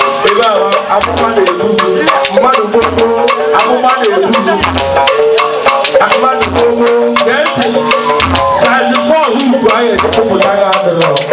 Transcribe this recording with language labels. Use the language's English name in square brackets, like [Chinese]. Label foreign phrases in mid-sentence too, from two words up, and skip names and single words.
[Igbo] Ebe a, amụma na-egbu mmadụ gbogbo, amụma na-egbu mmadụ gbogbo. Gee ntị, [English] size four hook [Igbo] ahụ eji kpụpụta ya adịrọ.